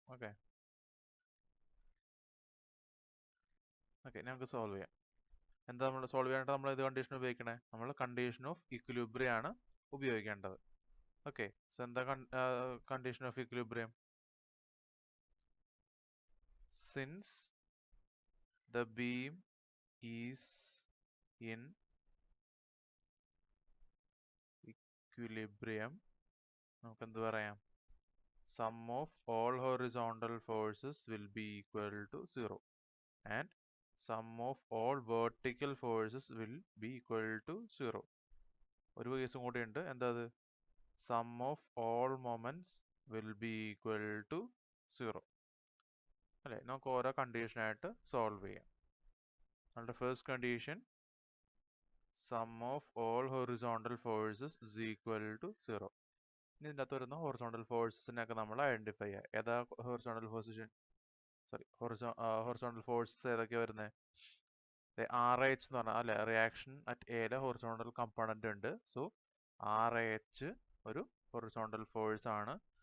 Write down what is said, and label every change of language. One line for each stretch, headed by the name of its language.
Malayalam: Okay, നമുക്ക് solve ചെയ്യാം. എന്താ നമ്മൾ സോൾവ് ചെയ്യാനായിട്ട് നമ്മൾ ഏത് കണ്ടീഷൻ ഉപയോഗിക്കണേ? നമ്മൾ കണ്ടീഷൻ ഓഫ് ഇക്വിലിബ്രിയം ആണ് ഉപയോഗിക്കേണ്ടത്. ഓക്കെ, സോ എന്താ condition of equilibrium?
English: since the beam is in equilibrium,
Malayalam: നമുക്ക് എന്ത് പറയാം?
English: Sum of all horizontal forces will be equal to 0 and sum of all vertical forces will be equal to 0.
Malayalam: ഒരു കേസും കൂടി ഉണ്ട്, എന്താ അത്?
English: Sum of all moments will be equal to 0.
Malayalam: അല്ലേ? നമുക്ക് ഓരോ കണ്ടീഷനായിട്ട് സോൾവ് ചെയ്യാം. നമ്മുടെ first condition,
English: sum of all horizontal forces is equal to 0.
Malayalam: ഇതിൻ്റെ അകത്ത് വരുന്ന ഹൊറിസോണ്ടൽ ഫോഴ്സിനൊക്കെ നമ്മൾ ഐഡന്റിഫൈ ചെയ്യുക. ഏതാ ഹൊറിസോണ്ടൽ പൊസിഷൻ? ഹൊറിസോണ്ടൽ ഫോഴ്സസ് ഏതൊക്കെയാണ് വരുന്നത്? RH എന്ന് പറഞ്ഞാൽ അല്ലെ, റിയാക്ഷൻ അറ്റ് എയിലെ ഹൊറിസോണ്ടൽ കമ്പോണന്റ് ഉണ്ട്. സോ RH ഒരു ഹൊറിസോണ്ടൽ ഫോഴ്സ് ആണ്.